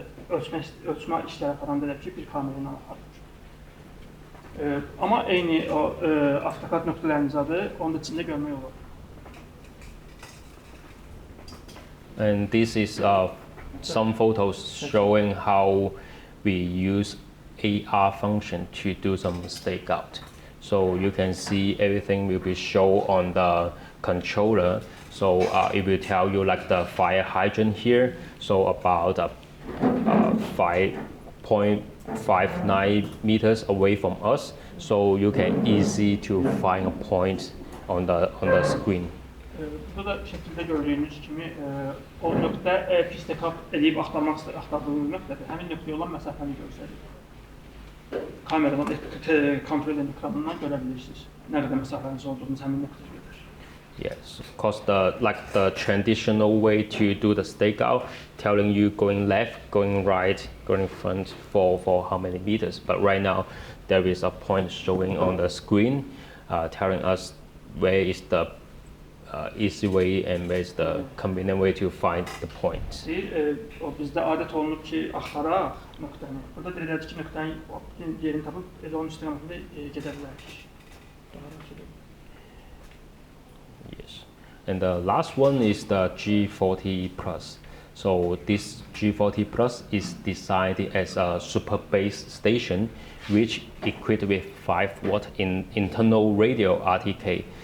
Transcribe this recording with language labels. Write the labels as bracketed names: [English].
[Azerbaijani] Ölçmə işləri aparanda da ki bir kamera ilə aparılır. Amma eyni o AutoCAD nöqtələriniz adı onun içində görmək olur. [English] And this is some photos showing how we use AR function to do some stakeout. So you can see everything will be shown on the controller. So it will tell you like the fire hydrant here. So about 5.59 meters away from us. So you can easy to find a point on the screen. [Azerbaijani] Burada şəkildə gördüyünüz kimi o nöqtə pis dekap edib axtardığınız nöqtədir. Həmin nöqtəyə olan məsafəni göstərir. Kameradan kontrol edən ekranından görə bilirsiniz. Nə qədər məsafəniz olduğunu həmin nöqtədə görür. [English] Yes, because the traditional way to do the stakeout, telling you going left, going right, going front for how many meters. But right now, there is a point showing on the screen, telling us where is the easy way and where is the convenient way to find the point. [Azerbaijani] O bizdə adət olunub ki, axtaraq nöqtəni. Burada deyirlər ki, nöqtənin yerini tapıb onun istiqamətində gedə bilərik. [English] Yes, and the last one is the G40 Plus. So this G40 Plus is designed as a super base station, which equipped with 5-watt internal radio RTK.